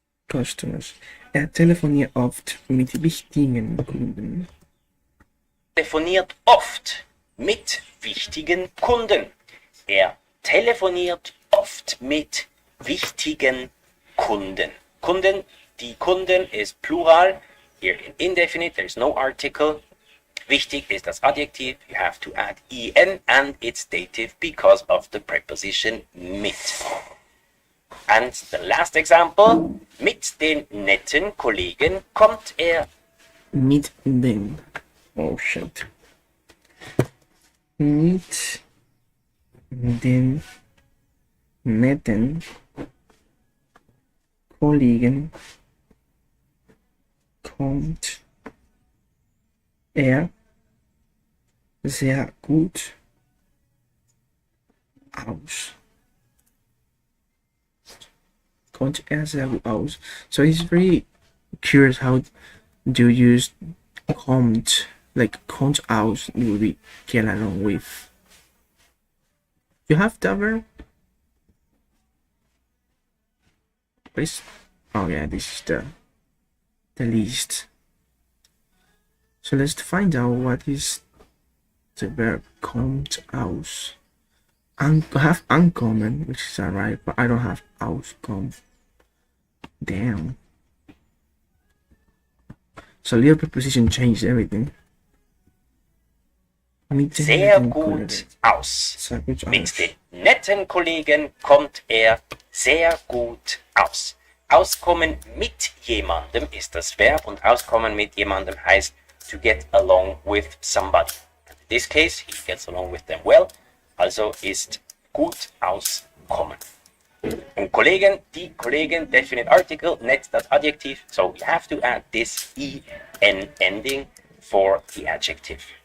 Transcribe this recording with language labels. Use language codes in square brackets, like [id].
[de] Customers. Telefoniert oft mit wichtigen Kunden. Telefoniert oft mit wichtigen Kunden. Er telefoniert oft mit wichtigen Kunden. Kunden, die Kunden ist Plural. [en] Here in indefinite, there's no article. [de] Wichtig ist das Adjektiv. [en] You have to add en and it's dative because of the preposition mit. And the last example, [de] mit den netten Kollegen kommt er. Mit den. [en] Oh shit. [de] Mit den netten Kollegen kommt er sehr gut aus. Kommt er sehr gut aus. [en] So he's very curious how do you use kommt, like kommt aus will we get along with. You have that verb? Please. Oh yeah, this is the least. So let's find out what is the verb kommt aus. I have ankommen, which is alright, but I don't have auskommen. Damn. So little preposition changed everything. [de] Sehr gut aus. Sehr gut Mit aus. den netten Kollegen kommt er sehr gut aus. Auskommen mit jemandem ist das Verb und auskommen mit jemandem heißt [en] to get along with somebody. In this case, he gets along with them well, [de] also ist gut auskommen. Und Kollegen, die Kollegen, [en] definite article, [de] net das Adjektiv, [en] so you have to add this en ending for the adjective.